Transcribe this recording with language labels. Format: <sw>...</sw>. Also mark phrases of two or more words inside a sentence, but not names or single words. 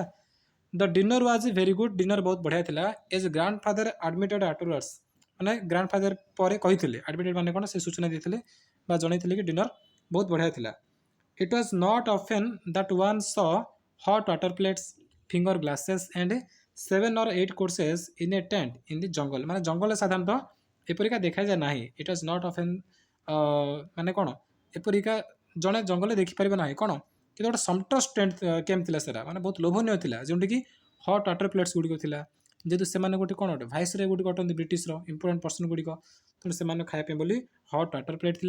<en>The dinner was very good,</en> <or>ଡିନର ବହୁତ ବଢ଼ିଆ ଥିଲା।</or> <en>As grand father admitted afterwards,</en> <or>ମାନେ</or> <en>grand father</en> <or>ପରେ କହିଥିଲେ, ଆଡମିଟେଡ୍ ମାନେ କ'ଣ, ସେ ସୂଚନା ଦେଇଥିଲେ ବା ଜଣେଇଥିଲେ କି ଡିନର ବହୁତ ବଢ଼ିଆ ଥିଲା।</or> <en>It was not often that one saw hot water plates, finger glasses and 7 or 8 courses in a tent in the jungle,</en> <or>ମାନେ ଜଙ୍ଗଲରେ ସାଧାରଣତଃ ଏପରିକା ଦେଖାଯାଏ ନାହିଁ।</or> <en>It was not often</en> <or>ମାନେ କ'ଣ, ଏପରିକା ଜଣେ ଜଙ୍ଗଲରେ ଦେଖିପାରିବ ନାହିଁ କ'ଣ, କିନ୍ତୁ ଗୋଟେ ସମଟସ୍ ଟେଣ୍ଟ କେମ୍ ଥିଲା ସେଟା, ମାନେ ବହୁତ ଲୋଭନୀୟ ଥିଲା, ଯେଉଁଠିକି</or> <en>hot water plates</en> <or>ଗୁଡ଼ିକ ଥିଲା। ଯେହେତୁ ସେମାନେ ଗୋଟେ କ'ଣ ଗୋଟେ ଭାଇସରୟ ଗୁଡ଼ିକ ଅଟନ୍ତି ବ୍ରିଟିଶର</or> <en>important person</en> <or>ଗୁଡ଼ିକ, ତେଣୁ ସେମାନେ ଖାଇବା ପାଇଁ ବୋଲି</or> <en>hot water plate</en> <or>ଥିଲା।</or>